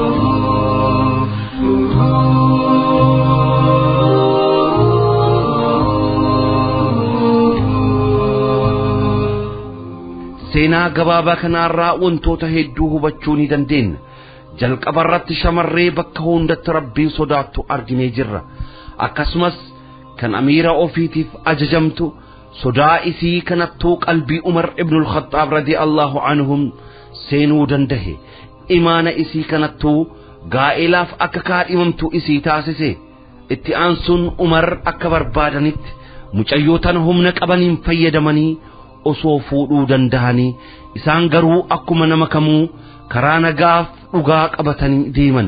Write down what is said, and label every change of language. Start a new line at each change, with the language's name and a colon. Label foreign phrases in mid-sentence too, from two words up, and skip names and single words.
Oromo: Seenaa gabaabaa kanarraa wantoota hedduu hubachuu ni dandeenya. Jalqaba irratti shamarree bakka hundatti Rabbii sodaattu arginee jirra. Akkasumas kan amiira ofiitiif ajajamtu sodaa isii kanattuu qalbii Umar ibn al-Khattab
Arabic: رضي الله عنهم
Oromo: seenuu dandahe. imaana isii kanattuu gaa'elaaf akka kaadhimamtu isii taasise. Itti aansuun Umar akka barbaadanitti mucayyootan humna qabaniin fayyadamanii osoo fuudhuu danda'anii isaan garuu akkuma nama kamuu karaa nagaaf dhugaa qabatanii deeman.